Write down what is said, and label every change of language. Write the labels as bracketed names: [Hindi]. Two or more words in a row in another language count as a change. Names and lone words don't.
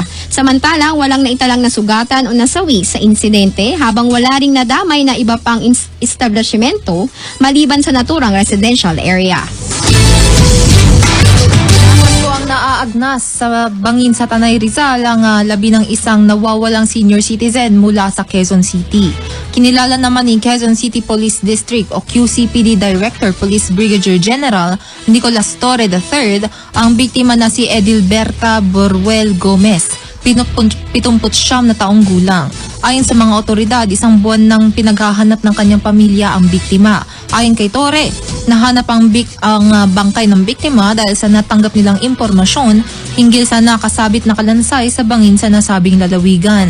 [Filipino] Samantala, walang naitalang nasugatan o nasawi sa insidente habang wala ring nadamay na iba pang establishmento maliban sa naturang [English] residential area. [Filipino] Naaagnas sa bangin sa Tanay Rizal ang 11 nawawalang senior citizen mula sa Quezon City. Kinilala naman ni Quezon City Police District o QCPD Director Police Brigadier General Nicolas Torre III ang biktima na si Edilberta Boruel Gomez, 79 na taong gulang. Ayon sa mga otoridad, 1 buwan nang pinaghahanap ng kanyang pamilya ang biktima. Ayon kay Torre, nahanap ang bangkay ng biktima dahil sa natanggap nilang impormasyon hinggil sa nakasabit na kalansay sa bangin sa nasabing lalawigan.